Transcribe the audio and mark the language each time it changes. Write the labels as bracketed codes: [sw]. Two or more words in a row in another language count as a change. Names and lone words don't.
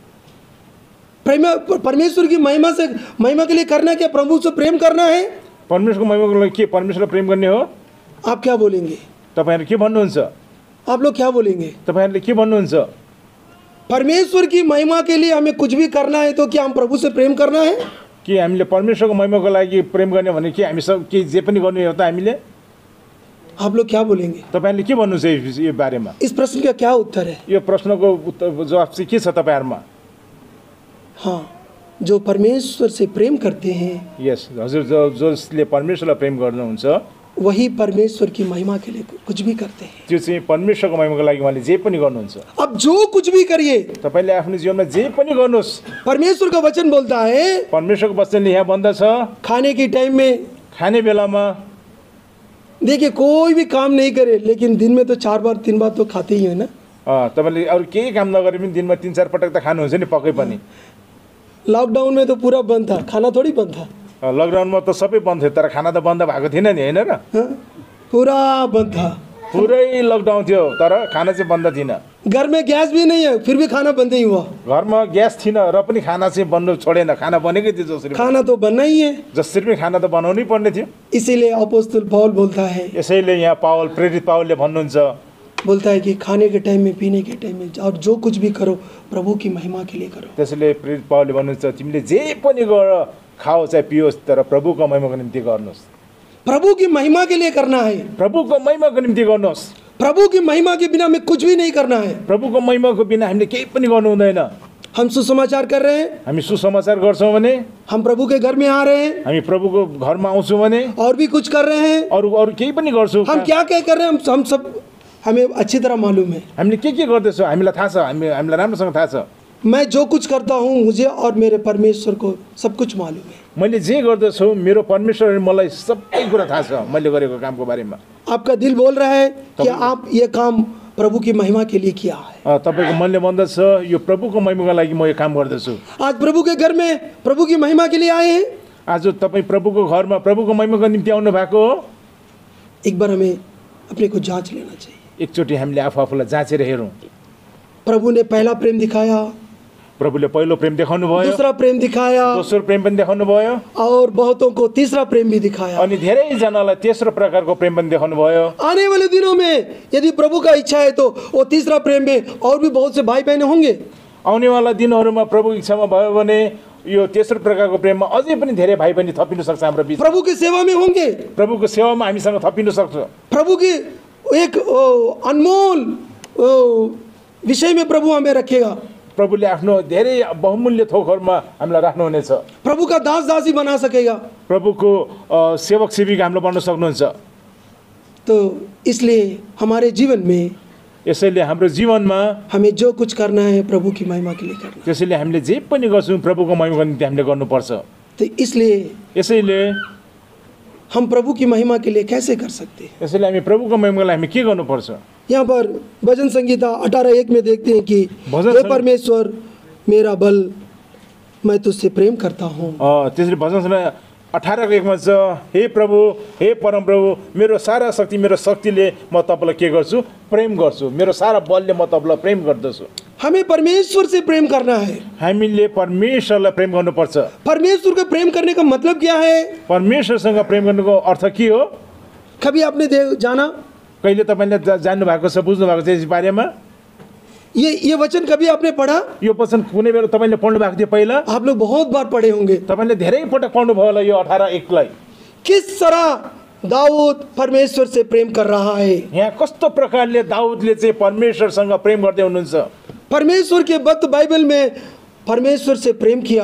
[hi] परमेश्वर की महिमा के लिए करना क्या? प्रभु से प्रेम करना है। [ne] परमेश्वरको महिमाको लागि के परमेश्वरलाई प्रेम गर्ने हो? [hi] आप क्या बोलेंगे? [ne] तपाईहरु के भन्नुहुन्छ? [hi] आप लोग क्या बोलेंगे? [ne] तपाईँहरूले के भन्नुहुन्छ? [hi] परमेश्वर की महिमा के लिए हमें कुछ भी करना है तो क्या हम प्रभु से प्रेम करना है? [ne] कि हामीले परमेश्वरको महिमाको लागि प्रेम गर्ने भने के हामी सब के जे पनि गर्नु हो त हामीले? [hi] आप लोग क्या बोलेंगे? [ne] तपाईँहरूले के भन्नुहुन्छ यो बारेमा? [hi] इस प्रश्न का क्या उत्तर है? [ne] यो प्रश्नको उत्तर जवाब चाहिँ के छ तपाईँहरूमा? [hi] हाँ, जो परमेश्वर से प्रेम करते हैं [ne] यस हजुर, जसले परमेश्वरलाई प्रेम गर्नुहुन्छ [hi] वही परमेश्वर की महिमा के लिए कुछ भी करते हैं। [ne] त्यो चाहिँ परमेश्वरको महिमाको लागि उहाँले जे पनि गर्नुहुन्छ। [hi] अब जो कुछ भी करिए, [ne] तपाईँले आफ्नो जीवनमा जे पनि गर्नुहोस्, [hi] परमेश्वर का वचन बोलता है [ne] परमेश्वरको वचनले यहाँ भन्दछ [hi] खाने के टाइम में, [ne] खाने बेलामा [hi] देखिए कोई भी काम नहीं करे लेकिन दिन में तो 4 बार 3 बार तो खाते ही है ना। [ne] तपाईँले अरू केही काम नगरे पनि दिनमा 3-4 पटक त खानुहुन्छ नि पक्कै पनि। [hi] लॉकडाउन में तो पूरा बंद था, खाना थोड़ी बंद था। [ne] लकडाउनमा त सबै बन्द थियो तर खाना त बन्द भएको थिएन नि, होइन र? [hi] हाँ? पूरा बंद था। [ne] पुरै लकडाउन थियो तर खाना चाहिँ बन्द थिएन। [hi] घर में गैस भी नहीं है फिर भी खाना बंद ही हुआ। [ne] घरमा ग्यास थिएन र पनि खाना चाहिँ बन्नु छोडेन, खाना बनेकै थियो जसरी। [hi] खाना तो बनना ही है, [ne] जसरी पनि खाना त बनाउनै पर्ने थियो। [hi] इसीलिए अपोस्तल पौल बोलता है, [ne] यसैले यहाँ प्रेरित पावलले भन्नुहुन्छ, [hi] बोलता है कि खाने के टाइम में, पीने के टाइम में और जो कुछ भी करो प्रभु की महिमा के लिए करो। [ne] त्यसैले प्रेरित पावलले भन्नुहुन्छ तिमीले जे पनि गर, खाओ चाहे पियोस् तर प्रभुको महिमाको निम्ति गर्नुहोस्। [hi] प्रभु की महिमा के लिए करना है, [ne] प्रभुको महिमाको निम्ति गर्नुहोस्। [hi] प्रभु की महिमा के बिना हमें कुछ भी नहीं करना है। [ne] प्रभुको महिमाको बिना हामीले केही पनि गर्नु हुँदैन। [hi] हम सुसमाचार कर रहे हैं, [ne] हामी सुसमाचार गर्छौँ भने, [hi] हम प्रभु के घर में आ रहे हैं, [ne] हामी प्रभुको घरमा आउँछौँ भने, [hi] और भी कुछ कर रहे हैं, [ne] अरू अरू केही पनि गर्छौँ, [hi] हम क्या क्या कर रहे हैं हम सब हमें अच्छी तरह मालूम है। [ne] हामीले के गर्दैछौँ हामीलाई थाहा छ, हामीलाई राम्रोसँग थाहा छ। [hi] मैं जो कुछ करता हूँ मुझे और मेरे परमेश्वर को सब कुछ मालूम है। [ne] मैले जे गर्दछु मेरो परमेश्वरले मलाई सबै कुरा थाहा छ मैले गरेको कामको बारेमा। [hi] आपका दिल बोल रहा है कि आप ये काम प्रभु की महिमा के लिए किया है। [ne] तपाईँको मनले भन्दछ यो प्रभुको महिमाको लागि म यो काम गर्दछु। [hi] आज प्रभु के घर में प्रभु की महिमा के लिए आए हैं। [ne] आज तपाईँ प्रभुको घरमा प्रभुको महिमाको निम्ति आउनु भएको हो। [hi] एक बार हमें अपने को जांच लेना चाहिए। [ne] एकचोटि हामीले आफूलाई जाँचेर हेरौँ। [hi] प्रभु ने पहला प्रेम दिखाया, [ne] प्रभुले पहिलो प्रेम देखाउनु भयो, [hi] दूसरा प्रेम दिखाया, [ne] दोस्रो प्रेम पनि देखाउनु भयो, [hi] और बहुतों को तीसरा प्रेम भी दिखाया। [ne] अनि धेरैजनालाई तेस्रो प्रकारको प्रेम पनि देखाउनु भयो। [hi] आने वाले दिनों में यदि प्रभु का इच्छा है तो वो तीसरा प्रेम में और भी बहुत से भाई बहन होंगे। [ne] आउनेवाला दिनहरूमा प्रभु इच्छामा भयो भने यो तेस्रो प्रकारको प्रेममा अझै पनि धेरै भाइ बहिनी थपिनु सक्छ हाम्रो बीच। [hi] प्रभु की सेवा में होंगे, [ne] प्रभुको सेवामा हामीसँग थपिनु सक्छ। [hi] प्रभु की एक अनमोल विषय में प्रभु हमें रखेगा। [ne] प्रभुले आफ्नो धेरै बहुमूल्य थोकहरूमा हामीलाई राख्नुहुनेछ। [hi] प्रभु का दास दासी बना सकेगा। [ne] प्रभुको सेवक सेविका हामीलाई बन्न सक्नुहुन्छ। [hi] तो इसलिए हमारे जीवन में [ne] यसैले हाम्रो जीवनमा [hi] हमें जो कुछ करना है प्रभु की महिमा के लिए करना। [ne] त्यसैले हामीले जे पनि गर्छौँ प्रभुको महिमाको निम्ति हामीले गर्नुपर्छ। [hi] तो इसलिए [ne] यसैले [hi] हम प्रभु की महिमा के लिए कैसे कर सकते हैं? [ne] यसैले हामी प्रभुको महिमाको लागि हामी के गर्नुपर्छ? [hi] यहाँ पर भजन संगीता 18:1 में देखते हैं कि भजन हे परमेश्वर मेरा बल, मैं तुझसे प्रेम करता हूँ। [ne] त्यसरी भजन 18:1 मा छ, हे प्रभु, हे परम प्रभु, मेरो सारा शक्ति, मेरो शक्तिले म तपाईँलाई के गर्छु? प्रेम गर्छु। मेरो सारा बलले म तपाईँलाई प्रेम गर्दछु। [hi] हमें परमेश्वर से प्रेम करना है। [ne] हामीले परमेश्वरलाई प्रेम गर्नुपर्छ। [hi] परमेश्वर को प्रेम करने का मतलब क्या है? [ne] परमेश्वरसँग प्रेम गर्नुको अर्थ के हो? [hi] कभी आपने जाना? [ne] कहिले तपाईँले जान्नु भएको छ, बुझ्नु भएको छ यस बारेमा? [hi] ये वचन कभी आपने पढ़ा? [ne] यो वचन कुनै बेला तपाईँले पढ्नु भएको थियो पहिला? [hi] आप लोग बहुत बार पढ़े होंगे। [ne] तपाईँले धेरै पटक पढ्नु भयो होला यो 18:1 [hi] किस तरह दाऊद परमेश्वर से प्रेम कर रहा है। [ne] यहाँ कस्तो प्रकारले दाऊदले चाहिँ परमेश्वरसँग प्रेम गर्दै हुनुहुन्छ। [hi] परमेश्वर के भक्त बाइबल में परमेश्वर से प्रेम किया।